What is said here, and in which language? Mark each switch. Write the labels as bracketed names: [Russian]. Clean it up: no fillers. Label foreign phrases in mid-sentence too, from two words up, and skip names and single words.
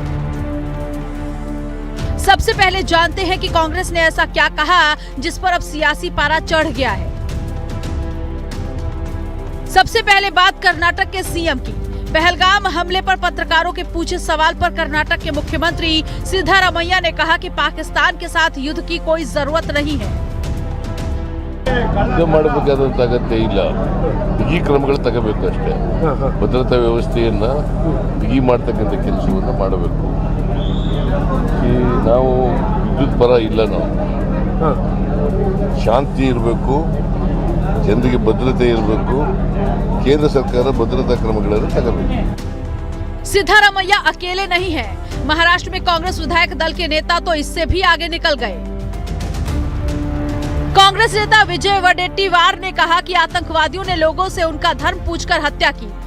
[Hindi] सबसे पहले जानते हैं कि कांग्रेस ने ऐसा क्या कहा जिस पर अब सियासी पारा चढ़ गया है। सबसे पहले बात कर्नाटक के सीएम की। पहलगाम हमले पर पत्रकारों के पूछे सवाल पर कर्नाटक के मुख्यमंत्री सिद्धरामैया ने कहा कि पाकिस्तान के साथ युद्ध की कोई जरूरत नहीं है। [Kannada] ಮಾಡಬೇಕಾದಂತ ಅಗತ್ಯ ಇಲ್ಲ, ಬಿಗಿ ಕ್ರಮಗಳು ತಗೋಬೇಕು ಅಷ್ಟೇ। ಭದ್ರತಾ ವ್ಯವಸ್ಥೆಯನ್ನ ಬಿಗಿ ಮಾಡತಕ್ಕಂತ ಕೆಲಸವನ್ನ ಮಾಡಬೇಕು। ನಾವು ವಿದ್ಯುತ್ ಪರ ಇಲ್ಲ, ನಾವು ಶಾಂತಿ ಇರಬೇಕು, ಜನರಿಗೆ ಭದ್ರತೆ ಇರಬೇಕು, ಕೇಂದ್ರ ಸರ್ಕಾರ ಭದ್ರತಾ ಕ್ರಮಗಳನ್ನು ತಗಬೇಕು। [Hindi] सिद्धरामैया अकेले नहीं हैं। महाराष्ट्र में कांग्रेस विधायक दल के नेता तो इससे भी आगे निकल गए। कांग्रेस नेता विजय वडेट्टीवार ने कहा कि आतंकवादियों ने लोगों से उनका धर्म पूछकर हत्या की।